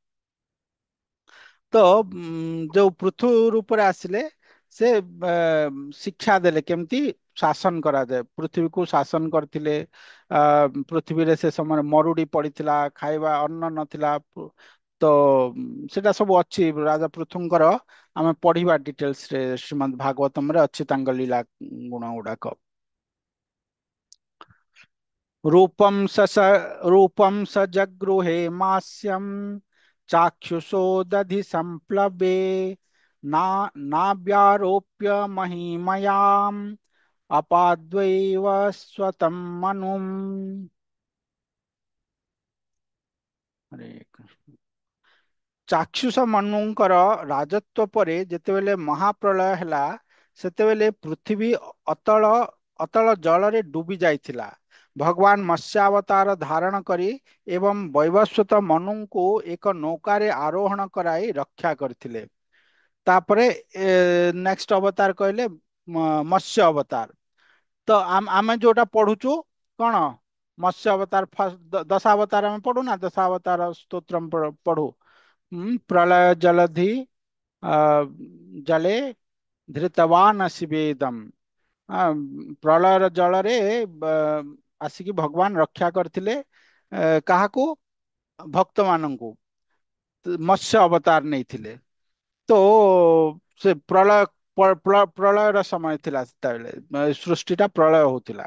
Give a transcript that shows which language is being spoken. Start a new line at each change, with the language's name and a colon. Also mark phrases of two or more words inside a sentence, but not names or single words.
Odia: ତ ଯୋଉ ପୃଥୁ ରୂପରେ ଆସିଲେ, ସେ ଶିକ୍ଷା ଦେଲେ କେମିତି ଶାସନ କରାଯାଏ, ପୃଥିବୀକୁ ଶାସନ କରିଥିଲେ। ପୃଥିବୀରେ ସେ ସମୟରେ ମରୁଡି ପଡିଥିଲା, ଖାଇବା ଅନ୍ନ ନଥିଲା। ତ ସେଟା ସବୁ ଅଛି ରାଜା ପୃଥୁଙ୍କର। ଆମେ ପଢିବା ଡିଟେଲ୍ସ ରେ, ଶ୍ରୀମଦ୍ ଭାଗବତମ ରେ ଅଛି ତାଙ୍କ ଲୀଳା ଗୁଣ ଗୁଡାକ।
Sanskrit: रूपं रूपं स जगृहे मास्यं चाक्षुषो दधि संप्लवे, ना नाव्यारोप्य महिमयाम् अपाद्वैव स्वतं मनुम्। हरे कृष्ण।
Odia: ଚାକ୍ଷୁଷ ମନୁଙ୍କର ରାଜତ୍ୱ ପରେ ଯେତେବେଳେ ମହାପ୍ରଳୟ ହେଲା, ସେତେବେଳେ ପୃଥିବୀ ଅତଳ ଅତଳ ଜଳରେ ଡୁବି ଯାଇଥିଲା। ଭଗବାନ ମତ୍ସ୍ୟାବତାର ଧାରଣ କରି ଏବଂ ବୈବସ୍ୱତ ମନୁଙ୍କୁ ଏକ ନୌକାରେ ଆରୋହଣ କରାଇ ରକ୍ଷା କରିଥିଲେ। ତାପରେ ନେକ୍ସଟ ଅବତାର କହିଲେ ମତ୍ସ୍ୟ ଅବତାର। ତ ଆମେ ଯୋଉଟା ପଢୁଛୁ କଣ, ମତ୍ସ୍ୟ ଅବତାର ଫାଷ୍ଟ ଦଶାବତାର ଆମେ ପଢୁ ନା, ଦଶାବତାର ସ୍ତୋତ୍ରମ୍ ପଢୁ।
Sanskrit: प्रलय जलधि आ, जले ଧୃତବାନ ଶିବେଦମ୍।
Odia: ପ୍ରଳୟର ଜଳରେ ଆସିକି ଭଗବାନ ରକ୍ଷା କରିଥିଲେ। କାହାକୁ? ଭକ୍ତ ମାନଙ୍କୁ। ମତ୍ସ୍ୟ ଅବତାର ନେଇଥିଲେ। ତ ସେ ପ୍ରଳୟର ସମୟ ଥିଲା, ସେତେବେଳେ ସୃଷ୍ଟିଟା ପ୍ରଳୟ ହଉଥିଲା।